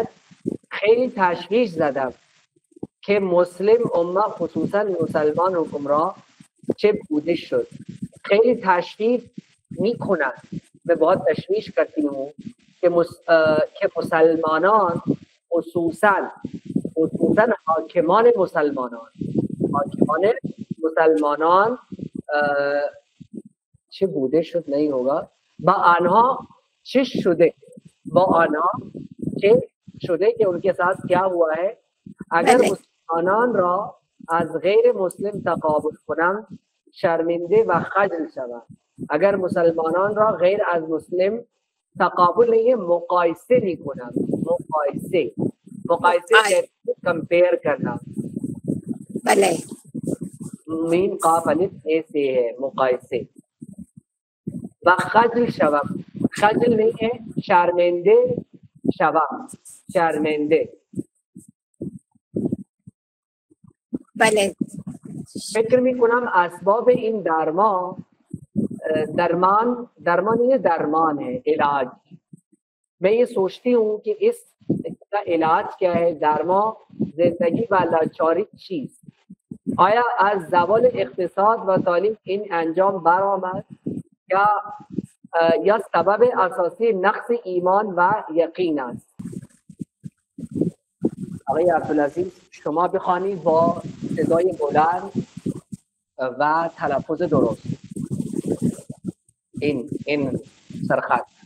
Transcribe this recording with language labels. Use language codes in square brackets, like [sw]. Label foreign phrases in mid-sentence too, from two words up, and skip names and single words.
[fa] خیلی تشویش زدم که مسلم امه خصوصا مسلمان حکمران چه بوده شد. خیلی تشویش میکنن، [ur] میں بہت تشویش کرتی ہوں کہ مسلمانان خصوصا حاکمان مسلمانان [fa] چه بوده شد [ur] نہیں ہوگا، [fa] با آنها چه شده، با آنها چه شده [ur] کہ ان کے ساتھ کیا ہوا ہے. [fa] اگر مسلمانان را از غیر مسلم تقابل کنم شرمنده و خجل شوم. اگر مسلمانان را غیر از مسلم تقابل [ur] نہیں ہے، [fa] مقایسه میکنم. [ur] مقایسه کمپیر کرنا. بلے میم قاف الف اے سے ہے مقایسه. [fa] و خجل شوم، [ur] خجل نہیں ہے، [fa] شرمنده شوم، شرمنده. [ur] بلے [fa] فکر میکنم اسباب این درمان [ur] یہ درمان ہے، [fa] علاج. [ur] میں یہ سوچتی ہوں کہ اس کا علاج کیا ہے. [fa] درمان زندگی و لاچاری چیست؟ آیا از زوال اقتصاد و تعلیم این انجام برآمد یا سبب اساسی نقص ایمان و یقین است؟ آقای عبدالعزیز شما بخوانید با صدای بلند و تلفظ درست این سرخط.